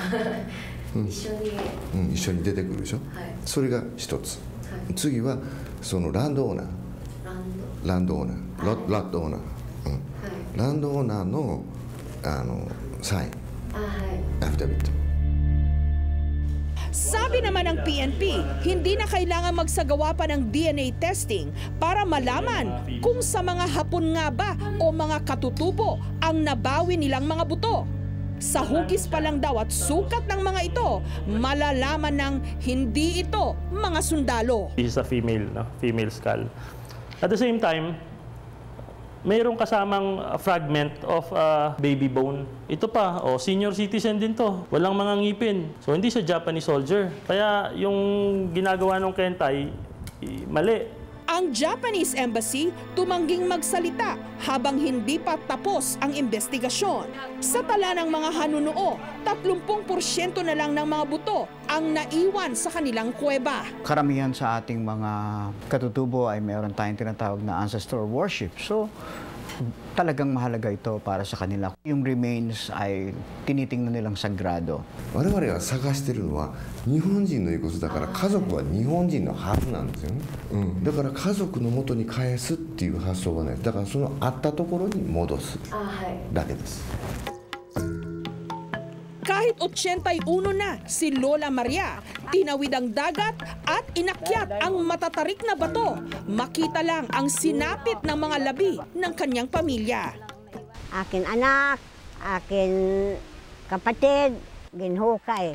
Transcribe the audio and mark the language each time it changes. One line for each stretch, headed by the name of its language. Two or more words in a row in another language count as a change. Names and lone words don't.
Japanese: 一緒に出てくるでしょ、それが一つ、次はそのランドオーナーランドオーナーのサイン、アフィダビット。
Filipino: Sabi naman ng PNP, hindi na kailangan magsagawa pa ng
English: DNA testing
Filipino: para malaman kung sa mga Hapon nga ba o mga katutubo ang nabawi nilang mga buto. Sa hugis pa lang daw at sukat ng mga ito, malalaman ng hindi ito mga sundalo.
English: This is a female, no? Female skull. At the same time,
Filipino: mayroong kasamang
English: fragment of baby bone.
Filipino: Ito pa, senior citizen din to. Walang mga ngipin. So hindi siya
English: Japanese soldier.
Filipino: Kaya yung ginagawa ng Kwentay, mali. Ang Japanese Embassy tumangging magsalita habang hindi pa tapos ang investigasyon. Sa tala ng mga hanunuo, 30% na lang ng mga buto ang naiwan sa kanilang kuweba. Karamihan sa ating mga katutubo ay meron tayong tinatawag na
English: ancestor worship.
Filipino: So, talagang mahalaga ito para sa kanila. Yung remains ay tinitingnan nilang sagrado.
Japanese: 我々が探してるのは日本人の遺骨だから家族は日本人のはずなんですよね、だから家族の元に返すっていう発想がない。だからそのあったところに戻すだけです。
Filipino: Kahit 81 na si Lola Maria, tinawid ang dagat at inakyat ang matatarik na bato. Makita lang ang sinapit ng mga labi ng kanyang pamilya.
Hiligaynon: Akin anak, akin kapatid, ginhukay.